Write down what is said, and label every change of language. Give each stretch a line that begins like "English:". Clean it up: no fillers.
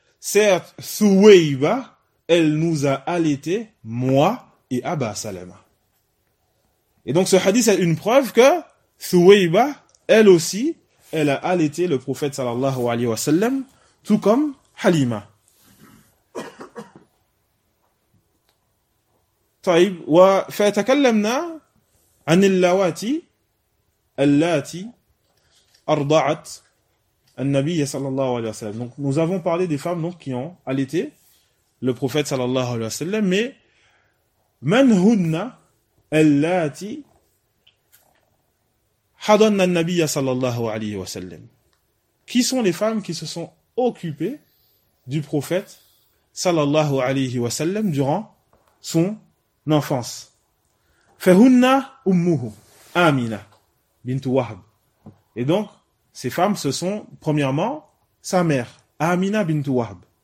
French: Certes, Thuwayba, elle nous a allaités, moi et Abba Salama. Et donc ce hadith est une preuve que Thuwayba, elle aussi, elle a allaité le prophète sallallahu alayhi wa sallam, tout comme Halima.
Arabic: طيب وفتكلمنا عن اللواتي اللاتي أرضعت النبي صلى الله عليه وسلم.
French: Donc nous avons parlé des femmes donc qui ont allaité le prophète صلى الله عليه وسلم.
Arabic: Mais من هن اللاتي حضن النبي صلى الله عليه وسلم.
French: Qui sont les femmes qui se sont occupées du prophète صلى الله عليه وسلم durant son enfance.
Arabic: Fahunna ummuhu Amina bint Wahb.
French: Et donc ces femmes ce sont premièrement sa mère Amina bint Wahb.